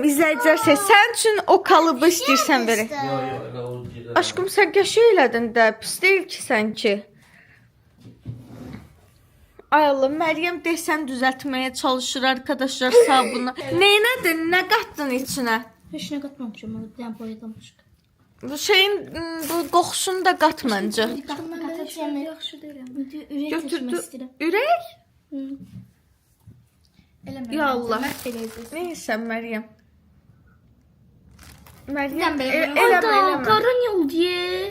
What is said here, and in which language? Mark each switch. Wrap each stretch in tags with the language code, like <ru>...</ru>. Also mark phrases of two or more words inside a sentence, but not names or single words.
<az>İzləyicilər sən üçün o kalıbı istəyirsən verək. Yo, elə o gedər. Aşkım sən qəşəng elədin də. Pis deyil ki sənki. Ay Allah, Məryəm desən düzəltməyə çalışır arkadaşlar sabunu. Neynədin? Nə qatdın içinə?</az> <tr>Hiç ne katmamışım onu bir tane boyadan başka.</tr> <az>Bu şeyin bu qoxusunu da qat məncə. Katacağım yaxşı deyirəm. Ürək Götürdü. tökmək istəyirəm. Ürək? Eləmə. Ya Allah. Eləyəcək. Neysə Məryəm. Məryəm Sən belə eləmə, eləmə. Qarın oldu ye.</az>